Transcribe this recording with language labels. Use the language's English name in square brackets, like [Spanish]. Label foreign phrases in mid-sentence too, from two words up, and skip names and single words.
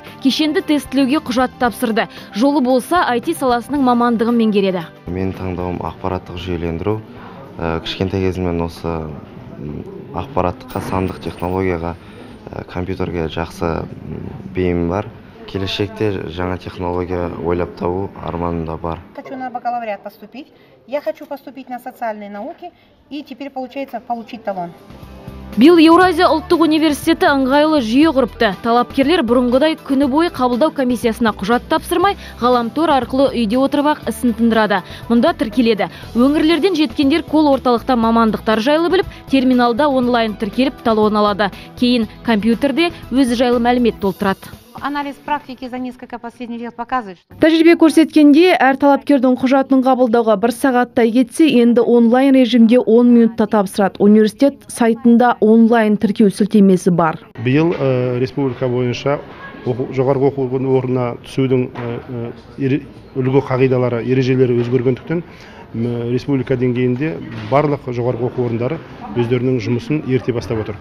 [Kazakh] Кешенді тестілеуге құжат тапсырды. Жолы болса IT саласының мамандығын меңгереді. Мен таңдауым ақпараттық жүйелендіру. Кішкентай кезімнен осы ақпараттыққа, сандық технологияға, компьютерге жақсы бейімім бар. Келешекте жаңа технология ойлап табу арманымда бар. [Russian] Хочу на бакалавриат поступить. Я хочу поступить на социальные науки и теперь получается получить талон. [Kazakh] Биыл Еуразия ұлттық университеті ыңғайлы жүйе құрыпты. Талапкерлер бұрынғыдай күні бойы қабылдау комиссиясына құжат тапсырмай, ғаламтор арқылы үйде отырып ісін тындырады. Мұнда тіркеледі. Өңірлерден жеткендер кол орталықта мамандықтар жайлы біліп, терминалда онлайн тіркеліп талон алады. Кейін компьютерде өзі жайлы мәлімет толтырады. [Russian] Анализ практики за несколько последних лет показывает, что [Kazakh] Тәжірибе көрсеткенде, әр талапкердің құжатын қабылдауға 1 сағаттай кетсе, енді онлайн режимге 10 минутта тапсырады. Университет сайтында онлайн тіркеу сілтемесі бар. Биыл республика бойынша жоғарғы оқу орнына түсудің үлгі қағидалары, ережелері өзгергендіктен республика деңгейінде барлық жоғарғы оқу орындары өздерінің жұмысын ерте бастап отыр.